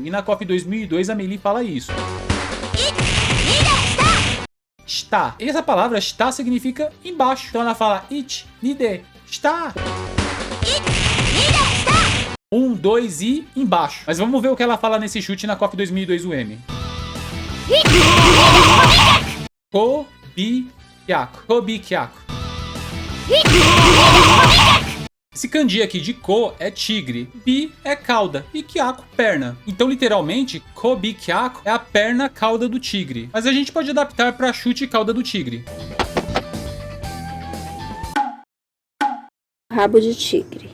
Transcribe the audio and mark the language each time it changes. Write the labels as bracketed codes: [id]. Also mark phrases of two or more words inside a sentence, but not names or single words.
[pt] E na KOF 2002 a Meili fala isso. Está. E essa palavra está significa embaixo. Então ela fala [ja] it, ni de, [pt] está. 1, 2 e embaixo. Mas vamos ver o que ela fala nesse chute na KOF 2002 UM. Kobi kyaku. Kobi kyaku. Esse kanji aqui de ko é tigre, bi é cauda e kyaku perna. Então literalmente, kobi kyaku é a perna cauda do tigre. Mas a gente pode adaptar para chute cauda do tigre. Rabo de tigre.